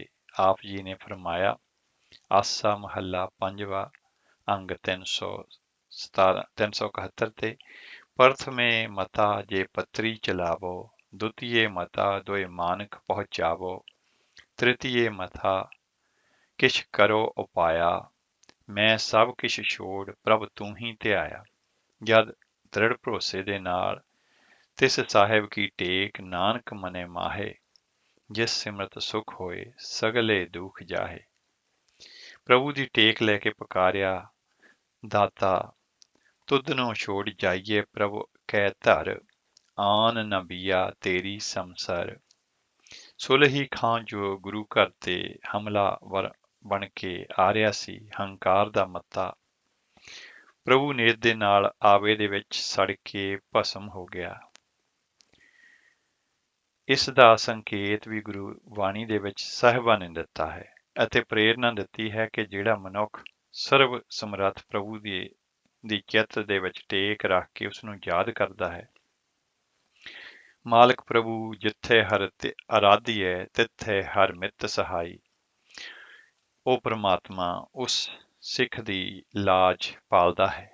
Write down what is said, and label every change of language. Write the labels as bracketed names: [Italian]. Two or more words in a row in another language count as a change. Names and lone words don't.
[Punjabi] ਆਪ ਜੀ ਨੇ ਫਰਮਾਇਆ, ਆਸਾ ਮਹੱਲਾ 5ਵਾਂ, ਅੰਗ 371 ਤੇ, ਪ੍ਰਥਮੇ ਮਤਾ ਜੇ ਪੱਤਰੀ ਚਲਾਵੋ, ਦੁਤੀਏ ਮਤਾ ਦੋਇ ਮਾਨਕ ਪਹੁੰਚਾਵੋ, ਤ੍ਰਿਤੀਏ ਮਤਾ ਕਿਛ ਕਰੋ ਉਪਾਇਆ, ਮੈਂ ਸਭ ਕਿਛ ਛੋੜ ਪ੍ਰਭ ਤੂੰ ਹੀ ਧਿਆਇਆ। ਜਦ ਦ੍ਰਿੜ ਭਰੋਸੇ ਦੇ ਨਾਲ ਤਿਸ ਸਾਹਿਬ ਕੀ ਟੇਕ, ਨਾਨਕ ਮਨੇ ਮਾਹੇ, ਜਿਸ ਸਿਮਰਤ ਸੁਖ ਹੋਏ ਸਗਲੇ ਦੁਖ ਜਾਹੇ। ਪ੍ਰਭੂ ਦੀ ਟੇਕ ਲੈ ਕੇ ਪੁਕਾਰਿਆ ਦਾਤਾ ਤੁਦਨੋ ਛੋੜ ਜਾਈਏ ਪ੍ਰਭੂ ਕੈ ਧਰ, ਆਨ ਨਬਿਆ ਤੇਰੀ ਸਮਸਰ। ਸੁਲਹੀ ਖਾਂ ਜੋ ਗੁਰੂ ਘਰ ਤੇ ਹਮਲਾਵਰ ਬਣ ਕੇ ਆ ਰਿਹਾ ਸੀ, ਹੰਕਾਰ ਦਾ ਮੱਤਾ ਪ੍ਰਭੂ ਨੇਤ ਦੇ ਨਾਲ ਆਵੇ ਦੇ ਵਿੱਚ ਸੜ ਕੇ ਭਸਮ ਹੋ ਗਿਆ। ਇਸ ਦਾ ਸੰਕੇਤ ਵੀ ਗੁਰੂ ਬਾਣੀ ਦੇ ਵਿੱਚ ਸਾਹਿਬਾਂ ਨੇ ਦਿੱਤਾ ਹੈ ਅਤੇ ਪ੍ਰੇਰਨਾ ਦਿੱਤੀ ਹੈ ਕਿ ਜਿਹੜਾ ਮਨੁੱਖ ਸਰਵ ਸਮਰੱਥ ਪ੍ਰਭੂ ਦੀ ਚਿੱਤ ਦੇ ਵਿੱਚ ਟੇਕ ਰੱਖ ਕੇ ਉਸ ਨੂੰ ਯਾਦ ਕਰਦਾ ਹੈ, ਮਾਲਕ ਪ੍ਰਭੂ ਜਿੱਥੇ ਹਰ ਆਰਾਧੀਐ ਤਿੱਥੇ ਹਰ ਮਿੱਤ ਸਹਾਈ, ਉਹ ਪ੍ਰਮਾਤਮਾ ਉਸ ਸਿੱਖ ਦੀ ਲਾਜ ਪਾਲਦਾ ਹੈ।